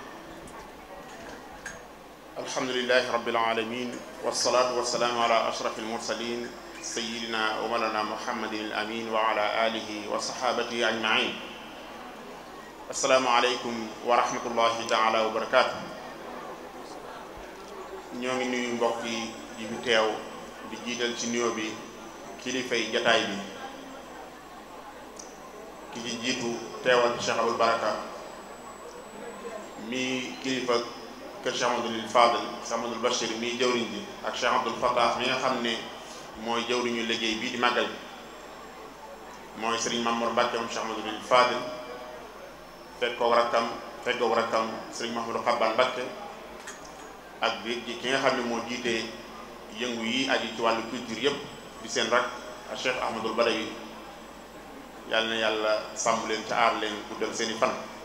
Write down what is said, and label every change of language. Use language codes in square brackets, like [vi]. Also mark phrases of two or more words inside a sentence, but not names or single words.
[ar] الحمد لله رب العالمين والصلاة والسلام على أشرف المرسلين سيدنا ومولانا محمد الأمين وعلى آله وصحابته أجمعين. السلام عليكم ورحمة الله تعالى وبركاته. [wo] ñoo ngi nuyu mbokk yi fi teew di jiital ci nuyoo bi kilifay jataay bi ki ci jiitu teewal Cheikh Abul Baraka mi kilifa kër Cheikh Amadou Fadel Cheikh Amadou Bachir mi jawriñ ji ak Cheikh Abdoul Fattah mi nga xam ne mooy jawriñu liggéey bii di màggal bi mooy Serigne Mamour Mbacke moom Cheikh Amadou Fadel fekkoog rakkam Serigne Mahamadou Xabbaan Mbacke ak bi ki nga xam ne moo jiite yëngu yi aju ci wàllu culture yëpp di seen rak ak Cheikh Ahmadul Badawi yàlla na yàlla sàmm leen ca aar leen guddal seeni fan.